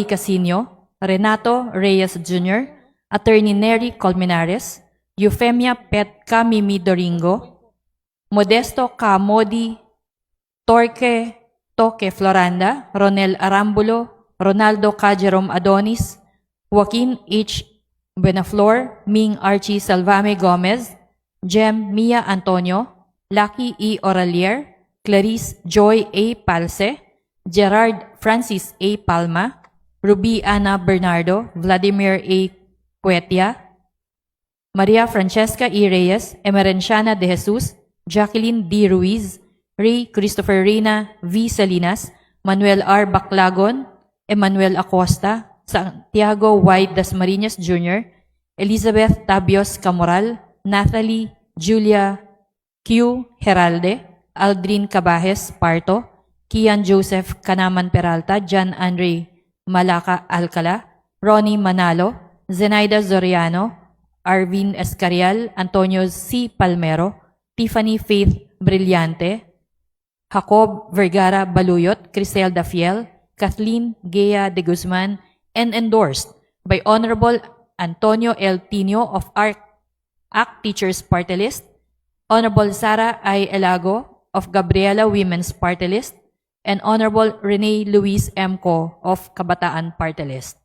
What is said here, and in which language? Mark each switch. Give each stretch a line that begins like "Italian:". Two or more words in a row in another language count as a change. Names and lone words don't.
English: Casino, Renato Reyes Jr., Attorney Nery Colmenares, Eufemia Pet Camimi Doringo, Modesto K. Modi, Torque Toque Floranda, Ronel Arambulo, Ronaldo K. Jerome Adonis, Joaquin H. Buenaflor, Ming Archie Salvame Gomez, Jem Mia Antonio, Lucky E. Oralier, Clarice Joy A. Palse, Gerard Francis A. Palma, Ruby Ana Bernardo, Vladimir A. Cuetia, Maria Francesca E. Reyes, Emerenciana de Jesus, Jacqueline D. Ruiz, Ray Christopher Reyna V. Salinas, Manuel R. Baclagon, Emmanuel Acosta, Santiago Y. Dasmariñas Jr., Elizabeth Tabios Camoral, Nathalie Julia Q. Heralde, Aldrin Cabajes Parto, Kian Joseph Canaman Peralta, John Andre Malaca Alcala, Ronnie Manalo, Zenaida Zoriano, Arvin Escarial, Antonio C. Palmero, Tiffany Faith Brillante, Jacob Vergara Baluyot, Criselda Fiel, Kathleen Gea de Guzman, and endorsed by Honorable Antonio L. Tino of ACT Teachers Party List, Honorable Sara I. Elago of Gabriela Women's Party List, and Honorable Rene Luis M. Co. of Kabataan Party List.